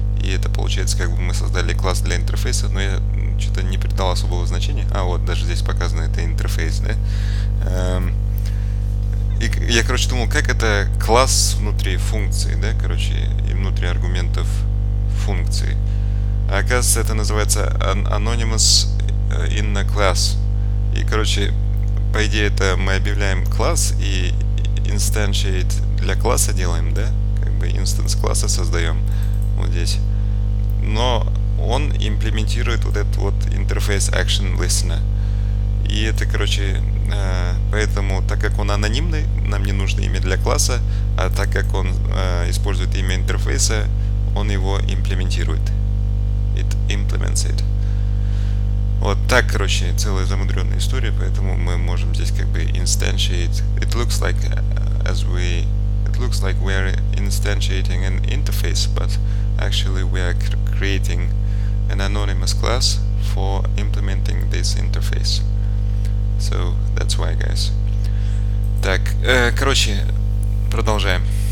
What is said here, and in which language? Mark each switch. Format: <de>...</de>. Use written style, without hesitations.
<ru>И это получается, как бы мы создали класс для интерфейса, но я что-то не придал особого значения. Вот даже здесь показано это интерфейс, да. И я, короче, думал, как это класс внутри функции, да, короче, и внутри аргументов функции. А оказывается, это называется</ru> <en>anonymous in a class.</en> <ru>И, короче, по идее, это мы объявляем класс и instantiate для класса делаем, да? Как бы instance класса создаем вот здесь. Но он имплементирует вот этот вот интерфейс action listener. И это, короче, поэтому, так как он анонимный, нам не нужно имя для класса, а так как он использует имя интерфейса, он его имплементирует.</ru> <en>It implements it.</en> <ru>Вот так, короче, целая замудренная история, поэтому мы можем здесь как бы instantiate.</ru> <en>It looks like we are instantiating an interface, but actually we are creating an anonymous class for implementing this interface. So that's why, guys.</en> <ru>Так, короче, продолжаем.</ru>